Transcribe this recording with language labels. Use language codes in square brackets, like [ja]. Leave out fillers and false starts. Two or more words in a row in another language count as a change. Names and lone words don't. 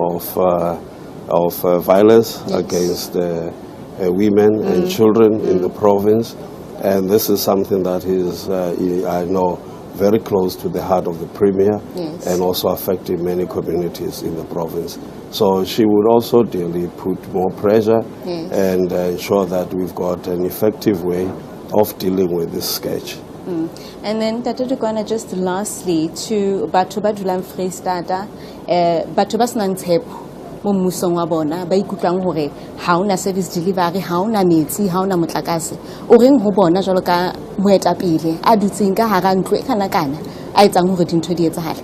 [en] of violence against women and children in the province, and this is something that is, I know, very close to the heart of the Premier and also affecting many communities in the province. So she would also daily put more pressure and ensure that we've got an effective way of dealing with this scourge. [st] And then Tata, just lastly, to batho ba dulang Freistata, batho ba senang tshepo mo mmusong wa bona ba ikutlwang hore ha ona [en] service delivery, [st] ha ona metsi, ha ona motlakase, o reng ho bona jwalo ka moetapele a dutseng ka hara ntlo e kana a etsang hore dintho di etsahale?